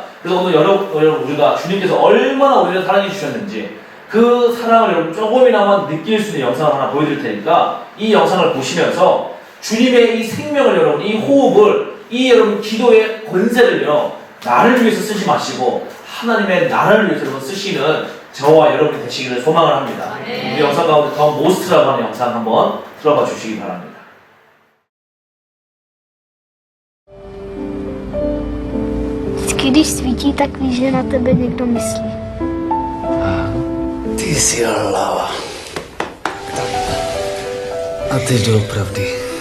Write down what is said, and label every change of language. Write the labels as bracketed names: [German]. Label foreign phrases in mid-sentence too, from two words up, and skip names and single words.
[Korean] 그래서 오늘 여러분 우리가 주님께서 얼마나 우리를 사랑해 주셨는지 그 사랑을 여러분 조금이나마 느낄 수 있는 영상을 하나 보여드릴 테니까 이 영상을 보시면서 주님의 이 생명을 여러분, 이 호흡을, 이 여러분 기도의 권세를요, 나를 위해서 쓰지 마시고 하나님의 나라를 위해서 여러분 쓰시는 저와 여러분이 되시기를 소망을 합니다. 우리 영상 가운데 더 모스트라고 하는 영상 한번 들어봐 주시기 바랍니다. [Czech] Když svítí, tak víš, že na tebe někdo myslí. Ty jsi hlava. A teď doopravdy.